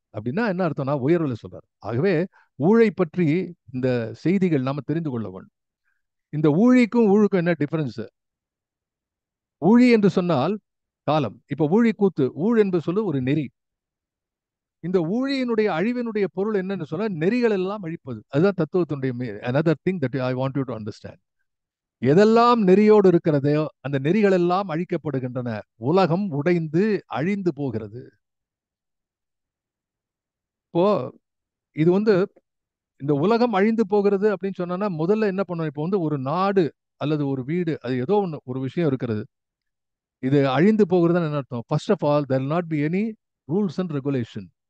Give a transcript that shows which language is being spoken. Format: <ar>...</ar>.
<ta>அப்படின்னா என்ன அர்த்தம்னா உயர்வுல சொல்றாரு. ஆகவே ஊழை பற்றி இந்த செய்திகள் நாம தெரிந்து கொள்ள வேண்டும். இந்த ஊழிக்கும் ஊழுக்கும் என்ன டிஃபரன்ஸ்? ஊழி என்று சொன்னால் காலம். இப்ப ஊழி கூத்து, ஊழ் என்று சொல்லு ஒரு நெறி. இந்த ஊழியினுடைய அழிவினுடைய பொருள் என்னன்னு சொன்னா, நெறிகள் எல்லாம் அழிப்பது. அதுதான் தத்துவத்தினுடைய</ta> <en>another thing that I want you to understand.</en> <ta>எதெல்லாம் நெறியோடு இருக்கிறதோ அந்த நெறிகள் எல்லாம் அழிக்கப்படுகின்றன, உலகம் உடைந்து அழிந்து போகிறது. இப்போ இது வந்து இந்த உலகம் அழிந்து போகிறது அப்படின்னு சொன்னா முதல்ல என்ன பண்ணுவோம், இப்போ வந்து ஒரு நாடு அல்லது ஒரு வீடு, அது ஏதோ ஒன்று ஒரு விஷயம் இருக்கிறது, இது அழிந்து போகிறதுன்னு என்ன அர்த்தம்?</ta> <en>First of all there will not be any rules and regulation.</en>